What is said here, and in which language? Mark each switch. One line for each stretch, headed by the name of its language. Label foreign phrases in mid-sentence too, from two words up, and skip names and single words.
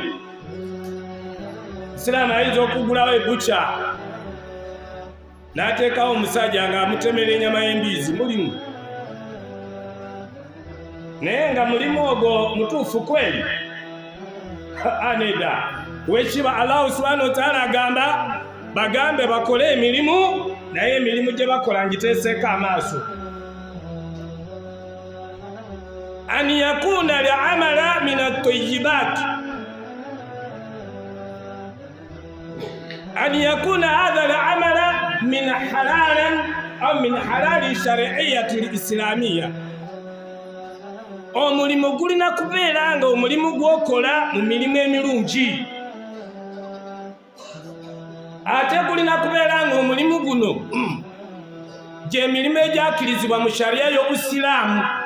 Ganda: Siraamu ayinza okugulawo ebuca n'ateekawo omusajja ng'amutemera ennyama y'embizi, mulimu. Naye nga mulimu ogwo mutuufu kweli? Aneda. Ow'ekitiibwa
Arabic: الله سبحانه وتعالى
Ganda: agamba bagambe bakole emirimu, naye emirimu gye bakola ngiteeseeko amaaso.
Arabic: أن يكون لعمل من الطيبات، أن يكون هذا لعمل من حلالا أو من حلال شرعية الإسلامية.
Ganda: Omulimu gulina kubeera nga omulimu gwokola mu mirimu emirungi, ate gulina kubeera nga omulimu guno gy'emirimu egyakirizibwa mu shariya y'Obusiraamu.